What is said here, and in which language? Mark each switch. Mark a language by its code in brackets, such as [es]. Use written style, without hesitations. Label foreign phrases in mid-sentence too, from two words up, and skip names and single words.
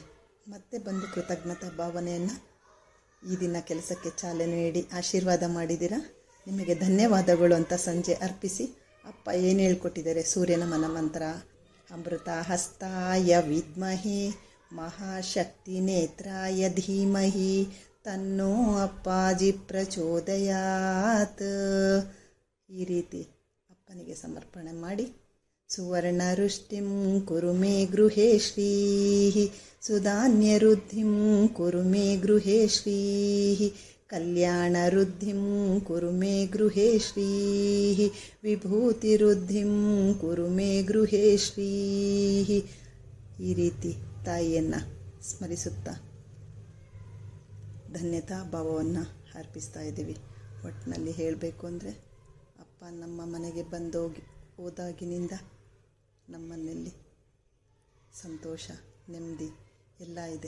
[kn] ಮತ್ತೆ ಬಂದು ಕೃತಜ್ಞತಾ ಭಾವನೆಯನ್ನು ಈ ದಿನ ಕೆಲಸಕ್ಕೆ ಚಾಲನೆ ನೀಡಿ ಆಶೀರ್ವಾದ ಮಾಡಿದ್ದೀರಾ, ನಿಮಗೆ ಧನ್ಯವಾದಗಳು ಅಂತ ಸಂಜೆ ಅರ್ಪಿಸಿ ಅಪ್ಪ ಏನು ಹೇಳ್ಕೊಟ್ಟಿದ್ದಾರೆ, ಸೂರ್ಯನಮನ ಮಂತ್ರ, [sa] ಅಮೃತ ಹಸ್ತಾಯ ವಿದ್ಮಹಿ ಮಹಾಶಕ್ತಿ ನೇತ್ರಾಯ ಧೀಮಹಿ ತನ್ನೋ ಅಪ್ಪಾಜಿ ಪ್ರಚೋದಯಾತ್. [kn] ಈ ರೀತಿ ಅಪ್ಪನಿಗೆ ಸಮರ್ಪಣೆ ಮಾಡಿ [sa] ಸುವರ್ಣರುಷ್ಟಿಂ ಕುರು ಮೇ ಗೃಹೇ ಶ್ರೀಃ ಸುಧಾನ್ಯರುದ್ಧಿಂ ಕುರು ಮೇ ಗೃಹೇ ಶ್ರೀಃ ಕಲ್ಯಾಣರುದ್ಧಿಂ ಕುರು ಮೇ ಗೃಹೇ ಶ್ರೀಃ ವಿಭೂತಿರುದ್ಧಿಂ ಕುರು ಮೇ ಗೃಹೇ ಶ್ರೀಃ. [kn] ಈ ರೀತಿ ತಾಯಿಯನ್ನು ಸ್ಮರಿಸುತ್ತಾ ಧನ್ಯತಾ ಭಾವವನ್ನು ಅರ್ಪಿಸ್ತಾ ಇದ್ದೀವಿ. ಒಟ್ಟಿನಲ್ಲಿ ಹೇಳಬೇಕು ಅಂದರೆ ಅಪ್ಪ ನಮ್ಮ ಮನೆಗೆ ಹೋದಾಗಿನಿಂದ ನಮ್ಮನೆಯಲ್ಲಿ ಸಂತೋಷ ನೆಮ್ಮದಿ ಎಲ್ಲ ಇದೆ.